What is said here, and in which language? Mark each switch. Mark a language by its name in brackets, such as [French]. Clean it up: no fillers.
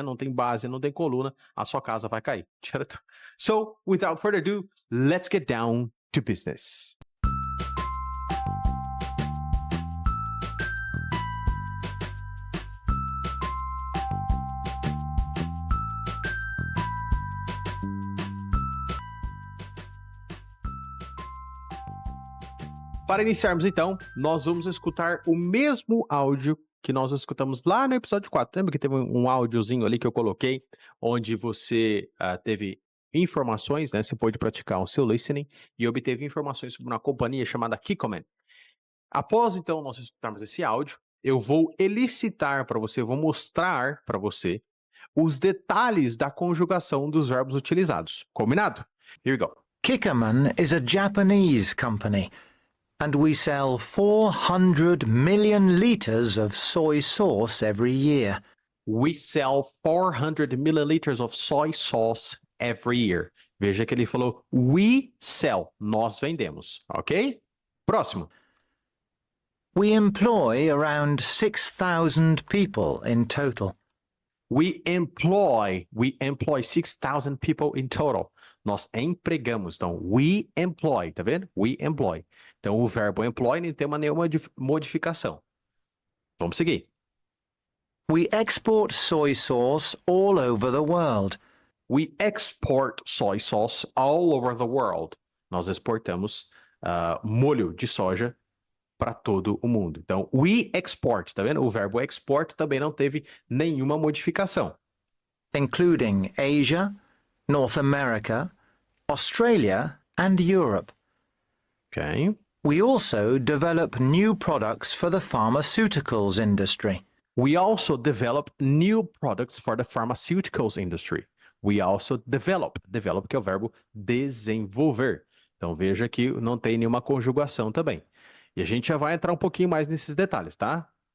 [Portuguese] Não tem base, não tem coluna, a sua casa vai cair, certo? [English] So, without further ado, let's get down to business. [Portuguese] Para iniciarmos, então, nós vamos escutar o mesmo áudio que nós escutamos lá no episódio 4. Lembra que teve um áudiozinho ali que eu coloquei, onde você teve informações, né? Você pôde praticar o seu listening e obteve informações sobre uma companhia chamada Kikoman. Após, então, nós escutarmos esse áudio, eu vou elicitar para você, vou mostrar para você os detalhes da conjugação dos verbos utilizados. Combinado? [English] Here we go. Kikkoman is a Japanese company, and we sell 400 million liters of soy sauce every year. We sell 400 milliliters of soy sauce every year. [Portuguese] Veja que ele falou [English] we sell, [Portuguese] nós vendemos, ok? Próximo. [English] We employ around 6,000 people in total. We employ 6,000 people in total. [Portuguese] Nós empregamos, então, [English] we employ, [Portuguese] tá vendo? [English] We employ. [Portuguese] Então, o verbo employ não tem nenhuma modificação. Vamos seguir. [English] We export soy sauce all over the world. We export soy sauce all over the world. [Portuguese] Nós exportamos molho de soja para todo o mundo. Então, [English] we export, [Portuguese] tá vendo? O verbo export também não teve nenhuma modificação. [English] Including Asia, North America, Australia, and Europe. Okay. We also develop new products for the pharmaceuticals industry. We also develop new products for the pharmaceuticals industry. We also develop [Portuguese] que é o verbo desenvolver. Então veja que não tem nenhuma conjugação também. E a gente já vai entrar um pouquinho mais nesses detalhes, tá?